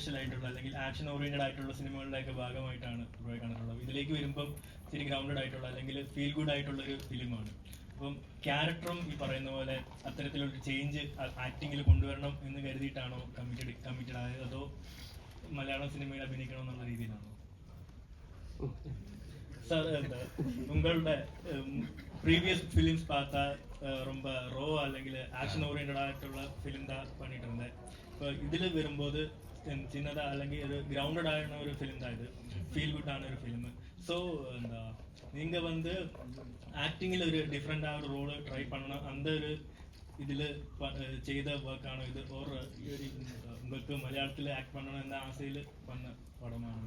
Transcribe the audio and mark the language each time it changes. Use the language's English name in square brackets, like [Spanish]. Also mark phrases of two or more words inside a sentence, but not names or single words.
[Malayalam] കമേഴ്ഷ്യൽ ആയിട്ടുള്ള അല്ലെങ്കിൽ [English] action oriented [Malayalam] ആയിട്ടുള്ള സിനിമകളുടെയൊക്കെ ഭാഗമായിട്ടാണ് ബ്രോയെ കണ്ടിട്ടുള്ളത്. ഇതിലേക്ക് വരുമ്പം ശരി ഗ്രൗണ്ടഡ് ആയിട്ടുള്ള അല്ലെങ്കിൽ [English] feel good [Malayalam] ആയിട്ടുള്ള ഒരു ഫിലിമാണ്. അപ്പം ക്യാരക്ടറും ഈ പറയുന്ന പോലെ അത്തരത്തിലൊരു ചേഞ്ച് ആക്ടിങ്ങിൽ കൊണ്ടുവരണം എന്ന് കരുതിയിട്ടാണോ കമ്മിറ്റഡ് ആയത്, അതോ മലയാളം സിനിമയിൽ അഭിനയിക്കണം എന്നുള്ള രീതിയിലാണോ? [Tamil] சார், உங்களோட [English] previous films [Tamil] பார்த்தா ரொம்ப ரோவா [Malayalam] അല്ലെങ്കിൽ ആക്ഷൻ ഓറിയന്റഡ് ആയിട്ടുള്ള ഫിലിം [Tamil] தான் பண்ணிட்டு இருந்தேன். இப்போ இதில் வரும்போது சின்னதாக അല്ലെങ്കിൽ ஒரு கிரவுண்டட் ஆன ஒரு ஃபிலிம் தான் இது, [English] feel good [Tamil] ஆன ஒரு ஃபிலிம். ஸோ நீங்கள் வந்து ஆக்டிங்கில் ஒரு டிஃப்ரெண்டாக ஒரு ரோலை ட்ரை பண்ணணும், அந்த ஒரு இதில் செய்த ஒர்க்கான இது ஒரு உங்களுக்கு மலையாளத்தில் ஆக்ட் பண்ணணும் எந்த ஆசையில் பண்ண படமான?